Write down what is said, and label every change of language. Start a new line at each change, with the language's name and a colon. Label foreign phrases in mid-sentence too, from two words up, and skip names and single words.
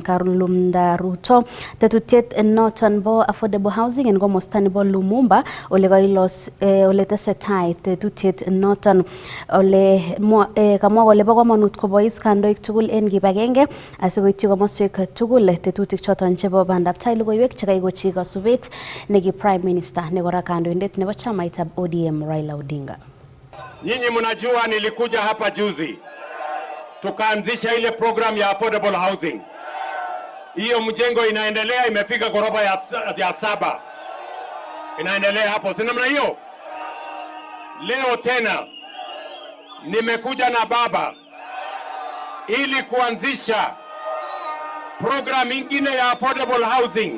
Kalenjin: Karulumda Ruto tetutiet noton bo
English: affordable housing
Kalenjin: en komosta nebo Lumumba ole kailos ole tesetai tetutiet noton ole kamwa kole bo kamanut kobois kandoik tugul en kibagenge asikoityi komoswek tugul tetutik choton chebo bandab tai logoiwek chekaikochi kasubet neki
English: Prime Minister
Kalenjin: ne kora kandoindet nebo chamaitab ODM Raila Odinga.
Swahili: Nyinyi mnajua nilikuja hapa juzi tukaanzisha ile program ya
English: affordable housing.
Swahili: Hiyo mjengo inaendelea, imefika ghorofa ya 7. Inaendelea hapo, si namna hiyo? Leo tena nimekuja na baba ili kuanzisha program ingine ya
English: affordable housing.